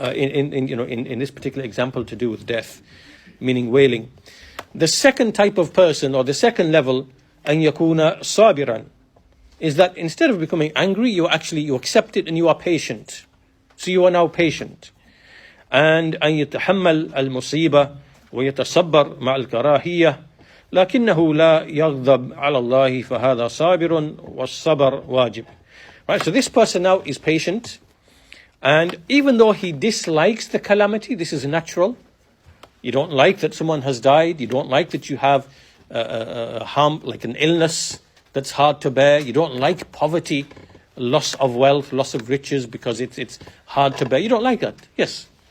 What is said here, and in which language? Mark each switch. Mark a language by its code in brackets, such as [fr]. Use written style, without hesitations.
[en] In this particular example, to do with death, meaning wailing. The second type of person, or the second level, [ar] an yakuna sabiran, [en] is that instead of becoming angry, you accept it and you are patient. So you are now patient. And [ar] أن يتحمل المصيبة ويتصبر مع الكراهية لكنه لا يغضب على الله فهذا صابر والصبر واجب. [en] Right, so this person now is patient, and even though he dislikes the calamity, this is natural. You don't like that someone has died. You don't like that you have harm, like an illness that's hard to bear. You don't like poverty, loss of wealth, loss of riches, because it's hard to bear. You don't like that. Yes.